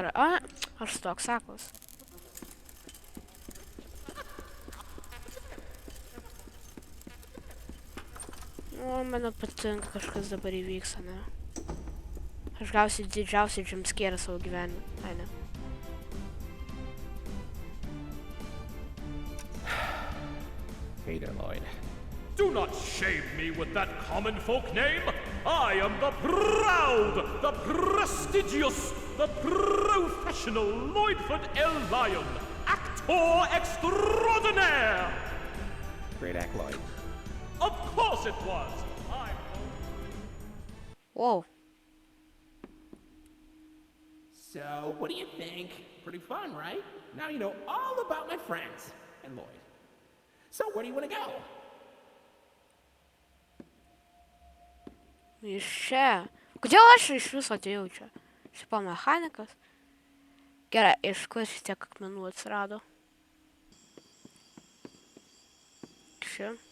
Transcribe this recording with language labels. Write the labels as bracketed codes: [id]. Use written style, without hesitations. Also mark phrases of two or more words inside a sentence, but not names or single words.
[lt] A, aš toks sakos. O, man patinka kažkas dabar įvyks, ne? Aš gausiu didžiausią jumpscare savo gyvenime. Ai, ne. [en] Hey there, Lloyd. Do not shame me with that common folk name. I am the proud, the prestigious, the professional Lloydford L. Lyon, actor extraordinaire. Great act, Lloyd. Of course it was. Wow. So, what do you think? Pretty fun, right? Now you know all about my friends and Lloyd. So, where do you want to go? [lt] Iš čia. Kodėl aš iš viso atėjau čia? Šipo mechanikas. Gerai, iš kur šitiek akmenų atsirado? Čia.